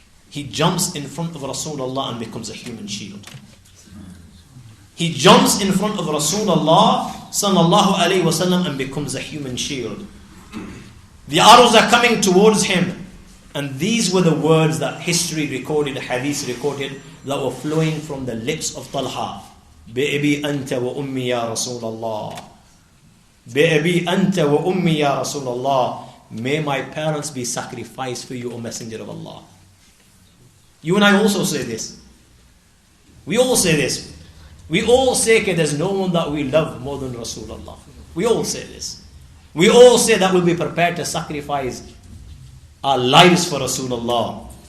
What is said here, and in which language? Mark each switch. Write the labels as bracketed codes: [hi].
[en] He jumps in front of Rasulullah and becomes a human shield. He jumps in front of Rasulullah sallallahu alaihi wasallam and becomes a human shield. The arrows are coming towards him. And these were the words that history recorded, hadith recorded, that were flowing from the lips of Talha. [ar] بأبي أنت وأمي يا رسول الله. بأبي أنت وأمي يا رسول الله. [en] May my parents be sacrificed for you, O Messenger of Allah. You and I also say this. We all say this. We all say that there's no one that we love more than Rasulullah. We all say this. We all say that we'll be prepared to sacrifice our lives for Rasulullah.